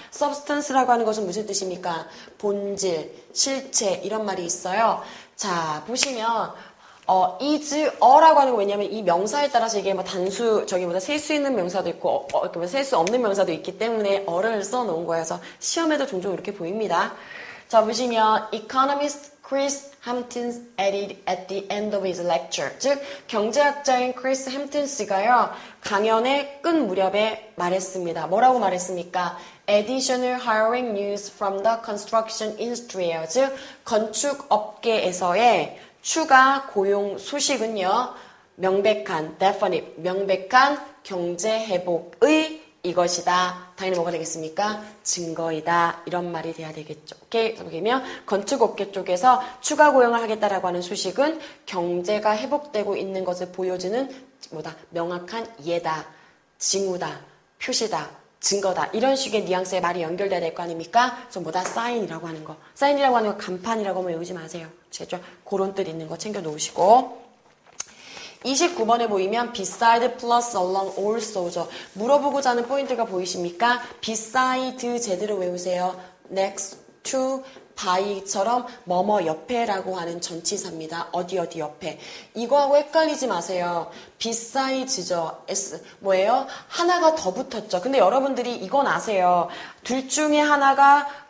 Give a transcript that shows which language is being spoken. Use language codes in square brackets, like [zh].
[ko] substance라고 하는 것은 무슨 뜻입니까? 본질, 실체 이런 말이 있어요. 자, 보시면 is, 어라고 하는 거 왜냐면 이 명사에 따라서 이게 뭐 단수, 저기보다 셀 수 있는 명사도 있고, 셀 수 없는 명사도 있기 때문에 어를 써놓은 거여서 시험에도 종종 이렇게 보입니다. 자, 보시면 [en] economist Chris Hampton added at the end of his lecture. [ko] 즉, 경제학자인 크리스 햄튼스가요, 강연의 끝 무렵에 말했습니다. 뭐라고 말했습니까? [en] Additional hiring news from the construction industry. [ko] 즉, 건축업계에서의 추가 고용 소식은요. 명백한, definite, 명백한 경제 회복의 이것이다. 당연히 뭐가 되겠습니까? 증거이다. 이런 말이 돼야 되겠죠. 오케이? 그래서 보면 건축업계 쪽에서 추가 고용을 하겠다라고 하는 소식은 경제가 회복되고 있는 것을 보여주는 뭐다? 명확한 예다, 징후다, 표시다. 증거다. 이런 식의 뉘앙스의 말이 연결돼야 될 거 아닙니까? 그래서 뭐다? 사인이라고 하는 거. 사인이라고 하는 거 간판이라고 하면 외우지 마세요. 제죠? 그런 뜻 있는 거 챙겨 놓으시고. 29번에 보이면 beside plus along also죠. 물어보고자 하는 포인트가 보이십니까? beside 제대로 외우세요. next to by처럼 뭐뭐 옆에라고 하는 전치사입니다. 어디 옆에. 이거하고 헷갈리지 마세요. beside죠. S 뭐예요? 하나가 더 붙었죠. 근데 여러분들이 이건 아세요. 둘 중에 하나가